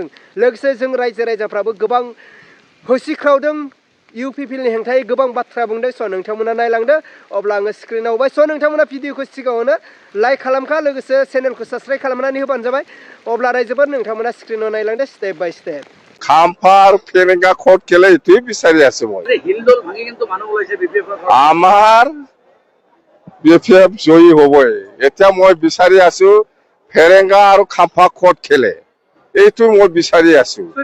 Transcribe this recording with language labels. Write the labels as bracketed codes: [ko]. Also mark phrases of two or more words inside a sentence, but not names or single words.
[brx] लोगोसे जों रायजोफ्राबो गोबां होसिख्रावदों इउपिपिएलनि हेंथायै गोबां बाथ्रा बुंदों। स' नोंथांमोना नायलांदो। अब्ला आङो स्क्रिनाव होबाय स' नोंथांमोना भिडिअखौ सिगाङावनो लाइक खालामखा लोगोसे चेनेलखौ साबस्क्राइब खालामनानै होबानो जाबाय। अब्ला रायजोफोर नोंथांमोना स्क्रिनाव नायलांदो [en] step by step. [as] খাম্ফা আৰু ফেৰেঙ্গা ক'ত খেলে এইটোৱে বিচাৰি আছো মই। আমাৰ বিপিএফ জয়ী হ'বই। এতিয়া মই বিচাৰি আছো ফেৰেঙ্গা আৰু খাম্ফা ক'ত খেলে এইটো মই বিচাৰি আছো।